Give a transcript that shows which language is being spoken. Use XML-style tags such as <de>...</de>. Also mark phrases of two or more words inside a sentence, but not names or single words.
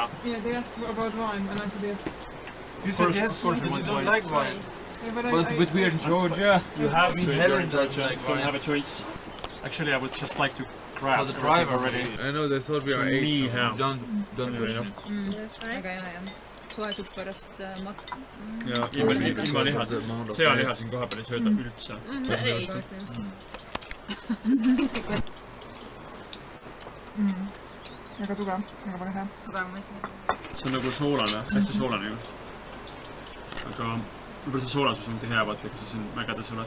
<en>Yeah, they asked about wine and I said yes. You said yes, but you don't like wine. Yeah, But we're in Georgia. You have to Helen in doesn't Georgia. like You don't wine. have a choice. Actually, I would just like to grab For the drive already. I know they thought we are Me, 8, so yeah. don't push me.</en> <et>Aga jah. Suesub pärast matk. Ja ilma liha. Sealiha siin koha peal ei sööda üldse. Väga tugev, väga hea. See on nagu soolane, hästi soolane ju. Aga võib-olla see soolasus ongi hea, vaata, kui sa siin mägedes oled.</et>